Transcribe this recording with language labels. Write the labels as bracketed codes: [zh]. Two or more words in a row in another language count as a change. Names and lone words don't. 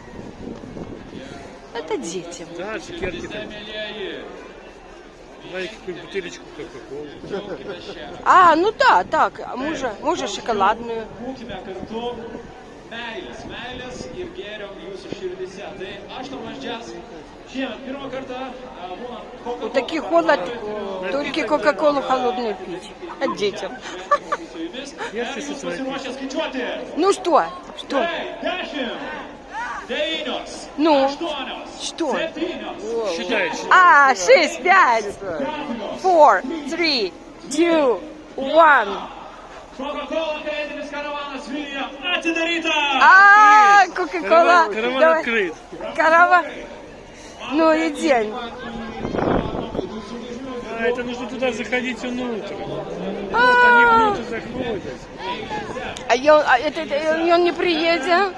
[ru] Это детям. Да, цукерки там. Знаете, какую бутылечку Кока-Колы. А, ну да, так, може шоколадную. [lt] Būkime kartu meilės ir gėrio jūsų širdise. Tai aš Tomas Džes. Šiemet pirmą kartą būnant [ru] Вот Coca-Cola. такий холод, только Кока-Колу холодную пить. А детям. Я все свои. [lt] Pasiruošę skaičiuoti. [ru] Ну что? Что? 10, 9, Ну, 8, что? 7, Считайте. А, 6, 5, 4, 3, 2, 1. [lt] Coca-Cola kalėdinis karavanas Vilniuje atidaryta. [ru] А, Кока-Кола. Караван Давай. открыт. Караван. Ну и день. А, это нужно туда заходить внутрь. Вот они внутрь заходят. А он не приедет?